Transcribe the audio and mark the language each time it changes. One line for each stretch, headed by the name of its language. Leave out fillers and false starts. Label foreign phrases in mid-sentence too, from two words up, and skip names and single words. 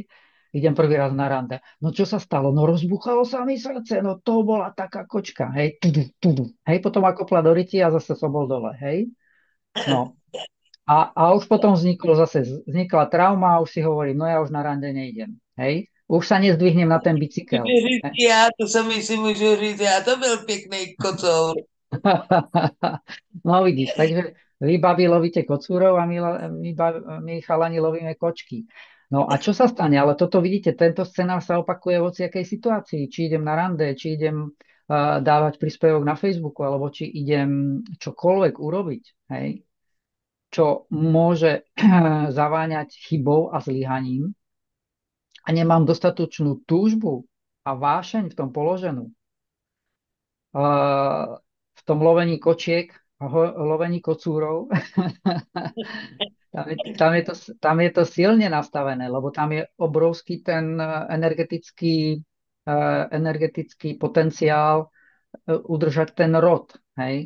Slovak: Idem prvý raz na rande. No čo sa stalo? No rozbuchalo sa mi srdce, no to bola taká kočka, hej? Hej, potom ako kopla do ryti a zase som bol dole, hej? No, a už potom vznikla trauma a už si hovorím, no ja už na rande nejdem. Hej? Už sa nezdvihnem na ten bicykel.
Czech: Můžu říct já, to sami si můžu říct já, to byl pěkný kocour.
Slovak: No vidíš, takže vy babi lovíte kocúrov a my chalani lovíme kočky. No a čo sa stane? Ale toto vidíte, tento scenár sa opakuje v hociakej situácii. Či idem na rande, či idem dávať príspevok na Facebooku, alebo či idem čokoľvek urobiť. Hej? Čo môže zaváňať chybou a zlyhaním a nemám dostatočnú túžbu a vášeň v tom položenú, v tom lovení kočiek a lovení kocúrov, tam je to silne nastavené, lebo tam je obrovský ten energetický potenciál udržať ten rod, hej?